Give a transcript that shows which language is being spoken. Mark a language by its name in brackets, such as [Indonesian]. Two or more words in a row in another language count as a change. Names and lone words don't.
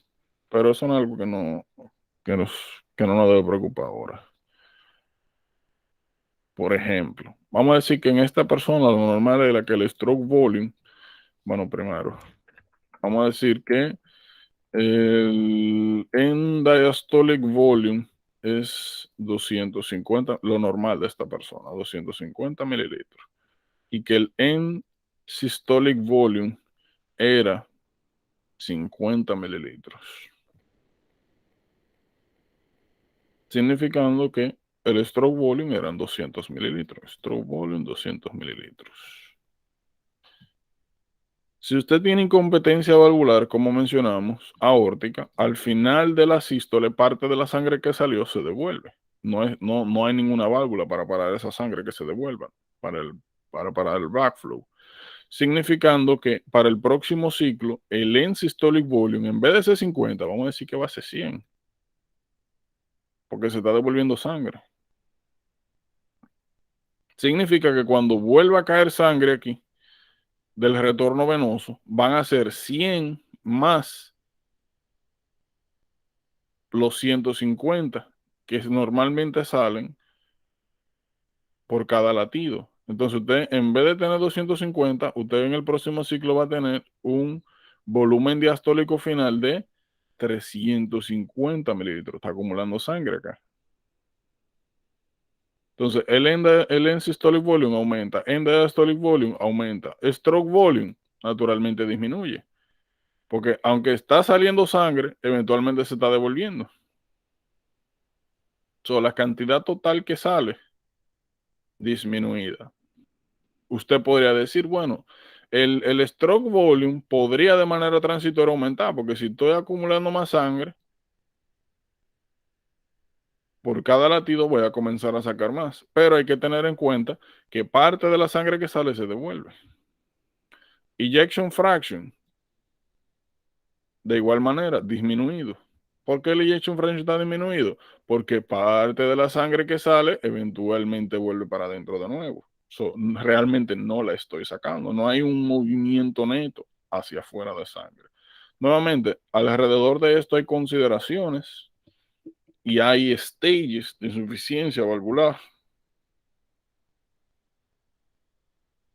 [Spanish] Pero eso no es algo que no nos debe preocupar ahora. Por ejemplo, vamos a decir que en esta persona lo normal es que el [English] stroke volume, [Spanish] bueno, primero, vamos a decir que el [English] end diastolic volume [Spanish] es 250, lo normal de esta persona, 250 mililitros. Y que el [English] end systolic volume [Spanish] era 50 mililitros. Significando que el [English] stroke volume [Spanish] eran 200 mililitros. [English] Stroke volume [Spanish] 200 mililitros. Si usted tiene incompetencia valvular, como mencionamos, aórtica, al final de la sístole, parte de la sangre que salió se devuelve. No hay ninguna válvula para parar esa sangre que se devuelva para parar el backflow. Significando que para el próximo ciclo, el [English] end systolic volume, [Spanish] en vez de ser 50, vamos a decir que va a ser 100. Porque se está devolviendo sangre. Significa que cuando vuelva a caer sangre aquí, del retorno venoso, van a ser 100 más los 150 que normalmente salen por cada latido. Entonces usted, en vez de tener 250, usted en el próximo ciclo va a tener un volumen diastólico final de 350 mililitros. Está acumulando sangre acá. Entonces, el [English] end systolic volume [Spanish] aumenta, [English] end diastolic volume [Spanish] aumenta, [English] stroke volume [Spanish] naturalmente disminuye. Porque aunque está saliendo sangre, eventualmente se está devolviendo. La cantidad total que sale, disminuida. Usted podría decir, bueno, el [English] stroke volume [Spanish] podría de manera transitoria aumentar, porque si estoy acumulando más sangre, por cada latido voy a comenzar a sacar más. Pero hay que tener en cuenta que parte de la sangre que sale se devuelve. [English] Ejection fraction, [Spanish] de igual manera, disminuido. ¿Por qué el [English] ejection fraction [Spanish] está disminuido? Porque parte de la sangre que sale eventualmente vuelve para adentro de nuevo. Realmente no la estoy sacando. No hay un movimiento neto hacia afuera de sangre. Nuevamente, alrededor de esto hay consideraciones y hay stages de insuficiencia valvular.